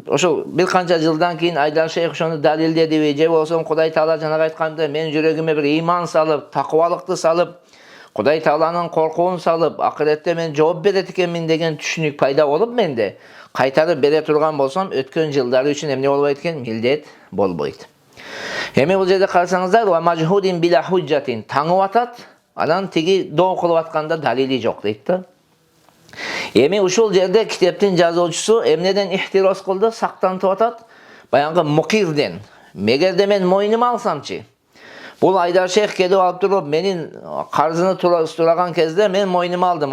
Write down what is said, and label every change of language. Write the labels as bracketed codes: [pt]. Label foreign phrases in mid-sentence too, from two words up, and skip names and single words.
[ky] Ошол bir канча жылдан кийин Айдар Шейх ошону далилдеди, же болсо Кудай Таала жанагы айткандай мен жүрөгүмө bir иман салып, такыбалыкты салып, Кудай Тааланын коркуун салып, акыретте мен жооп берет экенмин деген түшүнүк пайда болуп менде кайтарып бере турган болсом, өткөн жылдары үчүн эмне болбойт экен? Милдет болбойт. Эми бул жерде карасаңыздар, [ar] ومجحود بلا حجة [ky] таңып атат. Анан тиги доо кылып атканда далили жок дейт да. Эми ушул жерде китептин жазуучусу эмнеден ихтирос кылды, сактантып атат? Баягы мукирден. Мегерде мен мойнума алсамчы. Бул Айдар Шейх келип алып туруп менин карзыны сураган кезде мен мойнума алдым.